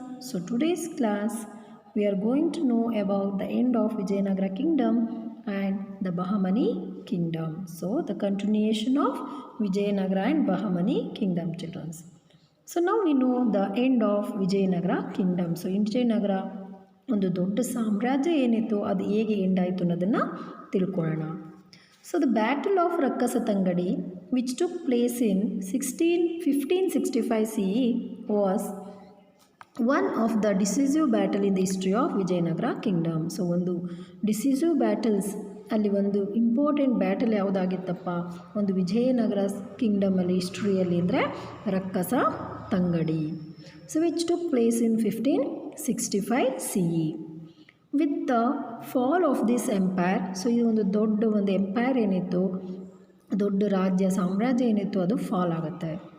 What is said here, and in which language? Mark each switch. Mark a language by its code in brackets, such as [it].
[en] So today's class we are going to know about the end of Vijayanagar kingdom and the Bahamani kingdom. So the continuation of Vijayanagar and Bahamani kingdom children. So now we know the end of Vijayanagar kingdom. So in [kn] Vijayanagar ಒಂದು ದೊಡ್ಡ ಸಾಮ್ರಾಜ್ಯ ಏನಿತ್ತು ಅದು ಹೇಗೆ end ಆಯಿತು ಅನ್ನೋದನ್ನು ತಿಳ್ಕೊಳ್ಳೋಣ. [en] So the battle of Rakkasatangadi which took place in 1565 CE was one of the decisive battle in the history of Vijayanagar kingdom. [kn] So ಒಂದು ಡಿಸಿಸಿವ್ ಬ್ಯಾಟಲ್ಸ್ ಅಲ್ಲಿ ಒಂದು ಇಂಪಾರ್ಟೆಂಟ್ ಬ್ಯಾಟಲ್ ಯಾವುದಾಗಿತ್ತಪ್ಪ ಒಂದು ವಿಜಯನಗರ ಕಿಂಗ್ಡಮಲ್ಲಿ ಹಿಸ್ಟ್ರಿಯಲ್ಲಿ ಅಂದರೆ ರಕ್ಕಸ ತಂಗಡಿ. [en] So which took place in 1565 CE. With the fall of this empire, [kn] so ಇದು ಒಂದು ದೊಡ್ಡ ಒಂದು ಎಂಪೈರ್ ಏನಿತ್ತು, ದೊಡ್ಡ ರಾಜ್ಯ ಸಾಮ್ರಾಜ್ಯ ಏನಿತ್ತು ಅದು ಫಾಲ್ ಆಗುತ್ತೆ.